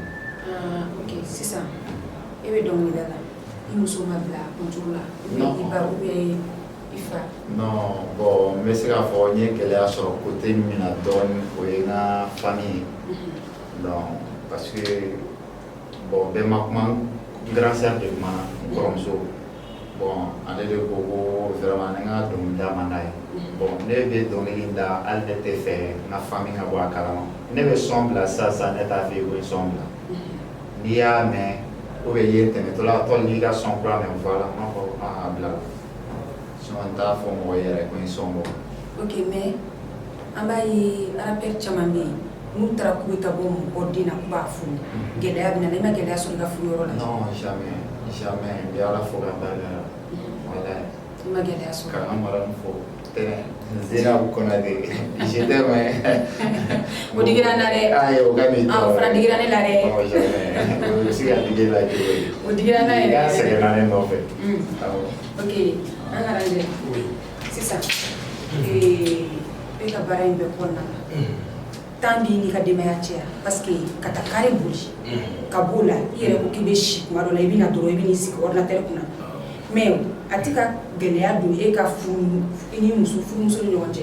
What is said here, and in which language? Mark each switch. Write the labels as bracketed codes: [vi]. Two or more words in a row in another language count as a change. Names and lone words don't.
[bm] Ok sisan e bɛ dɔnkilida la i muso ma bila concours la [fr] ou bien [bm] i ba [fr] ou bien [bm] i fa? [fr] Non bon [bm] n bɛ se k'a fɔ n ye gɛlɛya sɔrɔ côté min na dɔɔnin o ye n ka famille ye [fr] donc parce que bon [bm] bɛɛ ma kuma n [fr] grand sœur [bm] de kumana n kɔrɔmuso bon ale de ko vraiment ne ka dɔnkilida man d'a ye bon ne bɛ dɔnkili da hali ne tɛ fɛ n ka famille ka bɔ a kalama ne bɛ son bila sisan ne t'a fɛ ko n son bila n'i y'a mɛn [fr] ou bien [bm] i ye tɛmɛtɔla tɔli n'i ka son kura mɛn voilà n b'a fɔ a bila la sinon n t'a fɔ mɔgɔ yɛrɛ ko n son bɔ. [fr] Ok mais [bm] an b'a ye rappeur caman bɛ yen n'u taara k'u bɛ taa bɔ mɔgɔ den na k'u b'a furu gɛlɛya bɛ na i ma gɛlɛya sɔrɔ i ka furu yɔrɔ la? [fr] Non jamais [bm] n bɛ Ala fo ka barika voilà i ma gɛlɛya sɔrɔ? ka an mara fo Zeinabu Konate [fr] je t'aime. [bm] O digira n na dɛ. Ayi o ka min tɔɔrɔ. O fana digira ne la dɛ. Jamais o bɛ se ka digi la cogo di? O digira n na yɛrɛ. I ka sɛgɛnna ne nɔfɛ. Ok an ka lajɛ sisan e ka baara in bɛɛ kɔnɔna la temps b'i n'i ka denbaya cɛ [fr] parce que [bm] ka taa kare boli ka b'o la i yɛrɛ ko k'i bɛ si kuma dɔ la i bɛ na dɔrɔn i bɛ n'i sigi ordinateur kunna mais a tɛ ka gɛlɛya don e ka furu i ni furumuso ni ɲɔgɔn cɛ.